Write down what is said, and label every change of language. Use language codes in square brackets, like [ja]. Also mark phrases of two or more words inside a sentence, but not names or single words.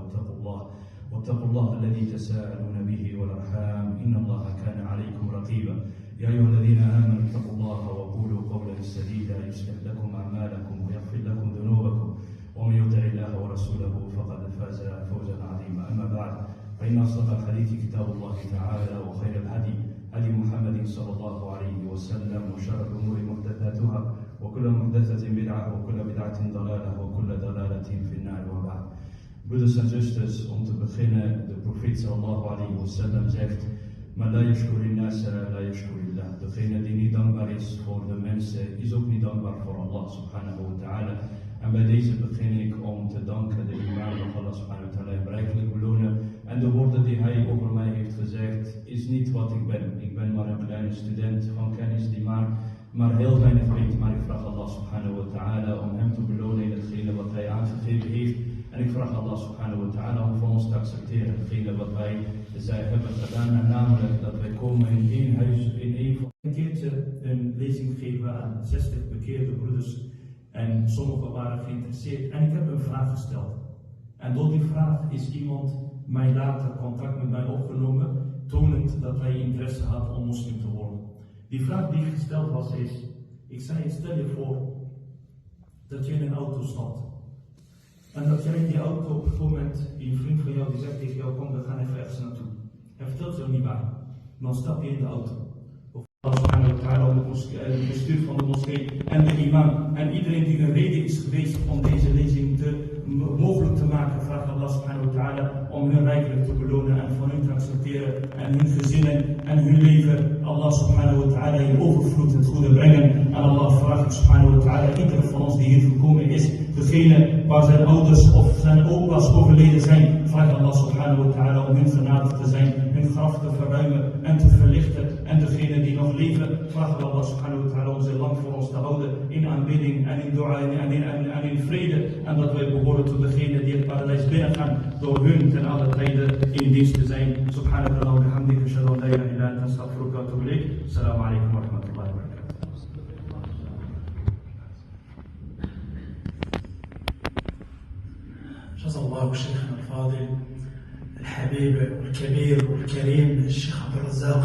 [ar] واتقوا الله الذي تساءلون به والأرحام إن الله كان عليكم رقيبا يا أيها الذين آمنوا اتقوا الله وقولوا قولا سديدا يصلح لكم أعمالكم ويغفر لكم ذنوبكم ومن يطع الله ورسوله فقد فاز فوزا عظيما أما بعد فإن أصدق الحديث كتاب الله تعالى وخير الهدي هدي محمد صلى الله عليه وسلم وشر الأمور محدثاتها وكل محدثة بدعة وكل بدعة ضلالة وكل ضلالة في النار وبعد. [nl] Broeders en zusters, om te beginnen, de profeet [ar] صلى الله عليه وسلم [nl] zegt: [ar] "من لا يشكر الناس لا يشكر الله." [nl] Degene die niet dankbaar is voor de mensen, is ook niet dankbaar voor Allah [ar] سبحانه وتعالى. [nl] En bij deze begin ik om te danken de imam van Allah [ar] سبحانه وتعالى [nl] hem rijkelijk belonen. En de woorden die hij over mij heeft gezegd, is niet wat ik ben. Ik ben maar een kleine student van kennis die maar heel weinig weet. Maar ik vraag Allah [ar] سبحانه وتعالى [nl] om hem te belonen in hetgene wat hij aangegeven heeft. En ik vraag Allah [ar] سبحانه وتعالى [nl] om van ons te accepteren hetgene wat wij hebben gedaan. En namelijk dat wij komen in één huis, in één... Een keertje een lezing geven aan 60 bekeerde broeders. En sommigen waren geïnteresseerd. En ik heb een vraag gesteld. En door die vraag is iemand mij later contact met mij opgenomen, tonend dat hij interesse had om moslim te worden. Die vraag die gesteld was is, ik zei, stel je voor dat je in een auto stapt. En dat jij in die auto op het moment, die een vriend van jou die zegt tegen jou, kom we gaan even ergens naartoe. Hij vertelt jou niet waar. Dan stap je in de auto. Of Allah [ar] سبحانه وتعالى, [nl] het bestuur van de moskee en de imam. En iedereen die een reden is geweest om deze lezing mogelijk te maken, vraagt Allah [ar] سبحانه وتعالى [nl] om hun rijkelijk te belonen en van hun te accepteren en hun gezinnen en hun leven. Allah [ar] سبحانه وتعالى [nl] in overvloed het goede brengen. En Allah vraagt [ar] سبحانه وتعالى [nl] iedere van ons die hier gekomen is, degene waar zijn ouders of zijn opa's overleden zijn, vraagt Allah [ar] سبحانه وتعالى [nl] om hun genade te zijn, hun graf te verruimen en te verlichten. En degene die nog leven, vraagt Allah [ar] سبحانه وتعالى [nl] om ze lang voor ons te houden in aanbidding en in dua en in vrede. En dat wij behoren tot degene die het paradijs binnengaan door hun ten alle tijden in dienst te zijn. [ar] سبحانك اللهم وبحمدك، أشهد أن لا إله إلا أنت، أستغفرك وأتوب إليك. السلام عليكم ورحمة الله وبركاته. جزا الله شيخنا الفاضل الحبيب والكبير والكريم الشيخ عبد الرزاق.